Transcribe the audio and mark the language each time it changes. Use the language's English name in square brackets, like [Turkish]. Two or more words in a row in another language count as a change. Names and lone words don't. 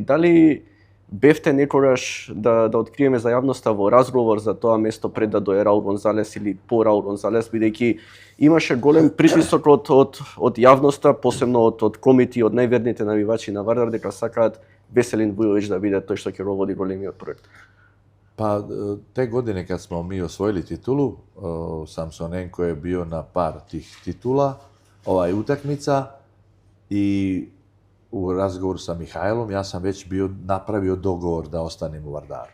[Macedonian] Дали бевте некогаш да откриеме за јавноста во разговор за тоа место пред да дое Раул Гонзалес или по Раул Гонзалес, бидејќи имаше голем притисок од јавноста, посебно од комити, од најверните навивачи на Вардар, дека сакаат Веселин Вујовиќ да биде тој што ќе роводи големиот проект. [Serbian] Pa te godine kad smo mi osvojili titulu, Samsonenko je bio na par tih titula, utakmica, i u razgovoru sa Mihajlom ja sam već bio napravio dogovor da ostanem u Vardaru.